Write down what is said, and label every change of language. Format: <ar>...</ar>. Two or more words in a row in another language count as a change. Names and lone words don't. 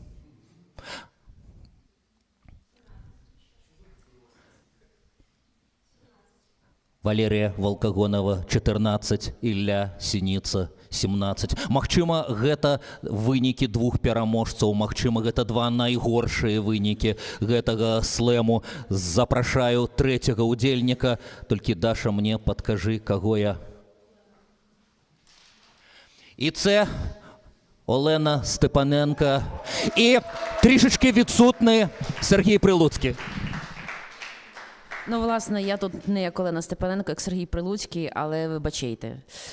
<be>Валерія Валкагонава 14, Ілля Сініца 17. Магчыма, гэта вынікі двух пераможцаў, магчыма, гэта два найгоршыя вынікі гэтага слэму. Запрашаю трэцяга удзельніка, толькі, Даша, мне падкажы, каго я.</be> <uk>І це Олена Степаненка і трішечки відсутний Сергій Прилуцький. Ну, власне, я тут не як Олена Степаненко, як Сергій Прилуцький, але вибачайте.</uk>